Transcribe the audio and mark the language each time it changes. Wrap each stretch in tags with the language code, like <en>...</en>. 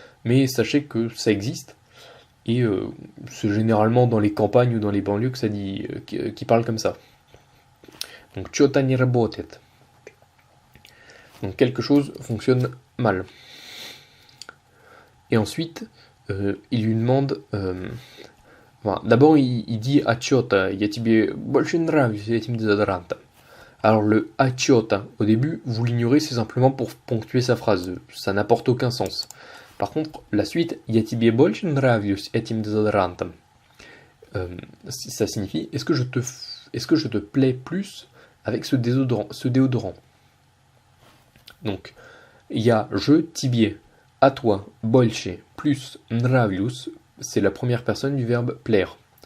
<fr>Mais sachez que ça existe. Et c'est généralement dans les campagnes ou dans les banlieues que ça dit, qui parlent comme ça. Donc,</fr> <ru>что-то не работает.</ru> <fr>Donc quelque chose fonctionne mal. Et ensuite, il lui demande... enfin, d'abord, il dit</fr> <ru>« Achota, я тебе больше нравлюсь этим дезодорантом ».</ru> <fr>Alors le achota, au début, vous l'ignorez, c'est simplement pour ponctuer sa phrase. Ça n'apporte aucun sens. Par contre, la suite</fr> <ru>« Я тебе больше нравлюсь этим дезодорантом ».</ru> <fr>Ça signifie est-ce que je te plais plus avec ce déodorant. Donc, il y a je, тебе, à toi, больше, plus нравлюсь, c'est la première personne du verbe plaire.</fr>